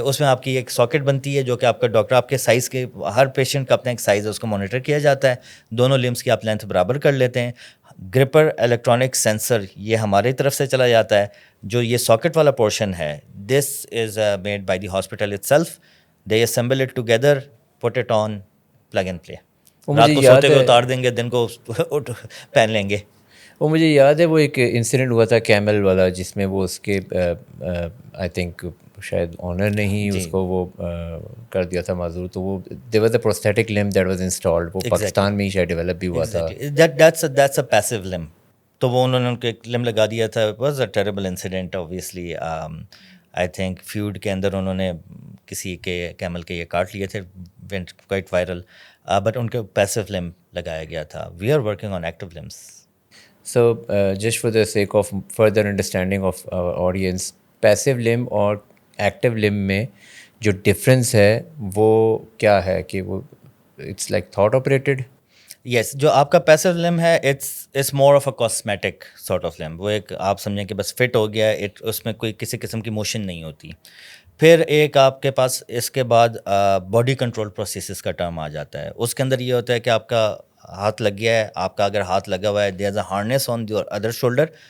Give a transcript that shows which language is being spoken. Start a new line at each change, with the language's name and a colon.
Urdu: اس میں آپ کی ایک ساکٹ بنتی ہے جو کہ آپ کا ڈاکٹر آپ کے سائز کے, ہر پیشنٹ کا اپنا ایک سائز ہے اس کو مانیٹر کیا جاتا ہے. دونوں لمس کی آپ لینتھ برابر کر لیتے ہیں. گرپر الیکٹرانک سینسر یہ ہماری طرف سے چلا جاتا ہے. جو یہ ساکٹ والا پورشن ہے
English: This is made by the hospital itself. They assemble it together, put it on, plug and play.
Urdu: رات کو سوتے ہوئے اتار دیں گے, دن کو پہن لیں گے. وہ مجھے یاد ہے وہ ایک انسیڈنٹ ہوا تھا کیمل والا جس میں وہ اس کے آئی تھنک شاید آنر نے ہی اس کو وہ کر دیا تھا معذور. تو وہ
English: There was a prosthetic limb that was installed.
Urdu: وہ پاکستان میں ہی شاید ڈیولپ بھی ہوا تھا.
English: That's a passive limb.
Urdu: تو وہ انہوں نے ان کو ایک لمب لگا دیا تھا.
English: It was a terrible incident obviously.
Urdu: I think feud کے اندر انہوں نے کسی کے کیمل کے یہ کاٹ لیے تھے, went quite viral, but in کے پیسو لمب لگایا گیا تھا.
English: We are working on active limbs. So just for the sake of further understanding of our audience, passive limb اور active limb میں جو difference
Urdu: ہے وہ کیا ہے کہ وہ
English: it's like thought operated? Yes,
Urdu: جو آپ کا پیسو لمب ہے
English: It's more of a cosmetic sort of limb.
Urdu: وہ ایک آپ سمجھیں کہ بس فٹ ہو گیا, اس میں کوئی کسی قسم کی موشن نہیں ہوتی. پھر ایک آپ کے پاس اس کے بعد باڈی کنٹرول پروسیسز کا ٹرم آ جاتا ہے. اس کے اندر یہ ہوتا ہے کہ آپ کا ہاتھ لگ گیا ہے, آپ کا اگر ہاتھ لگا ہوا ہے
English: there is a harness on your other shoulder,